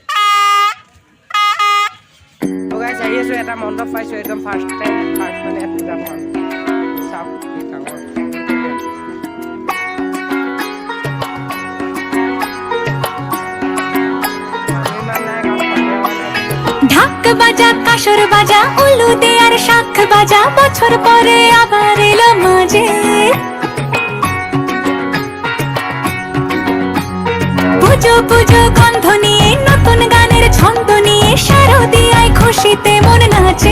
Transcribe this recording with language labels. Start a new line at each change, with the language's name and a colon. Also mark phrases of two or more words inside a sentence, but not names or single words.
Assamese: তো গাইজ আহি আছোঁ, এটা মণ্ডপ পাইছোঁ একদম ফাৰ্ষ্ট মানে পূজা পাম চাওক ডাঙৰ।
Bangla: ঢাক বাজা কাসর বাজা উলু দে আর শাখ বাজা, বছর পরে আবার এলো মাঝে। পুজো পুজো গন্ধ নিয়ে নতুন গানের ছন্দ নিয়ে শারদিয়ায় খুশিতে মন নাচে।